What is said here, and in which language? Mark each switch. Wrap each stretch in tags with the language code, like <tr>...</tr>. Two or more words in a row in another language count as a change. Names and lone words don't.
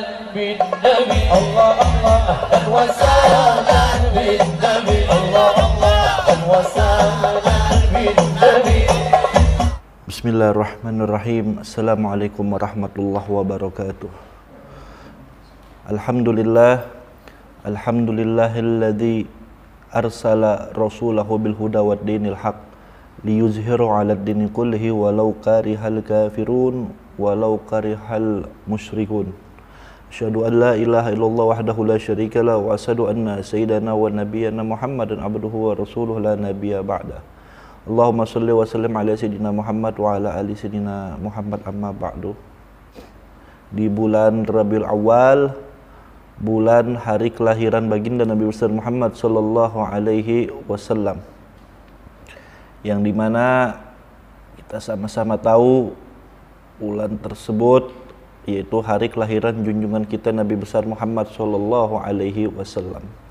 <ar>بالنبي الله الله أهلا وسهلا بالنبي الله الله أهلا وسهلا بالنبي. بسم الله الرحمن الرحيم السلام عليكم ورحمة الله وبركاته. الحمد لله الذي أرسل رسوله بالهدى ودين الحق ليظهره على الدين كله ولو كره الكافرون ولو كره المشركون. أشهد أن لا إله إلا الله وحده لا شريك له وأشهد أن سيدنا ونبينا محمدا عبده ورسوله لا نبي بعد. اللهم صل وسلم على سيدنا محمد وعلى آل سيدنا محمد أما بعد.</ar> <id>Di bulan Rabiul Awal, bulan hari kelahiran baginda Nabi besar Muhammad</id> <ar>صلى الله عليه وسلم,</ar> <id>yang dimana kita sama-sama tahu bulan tersebut yaitu hari kelahiran junjungan kita Nabi besar Muhammad</id> <ar>صلى الله عليه وسلم,</ar>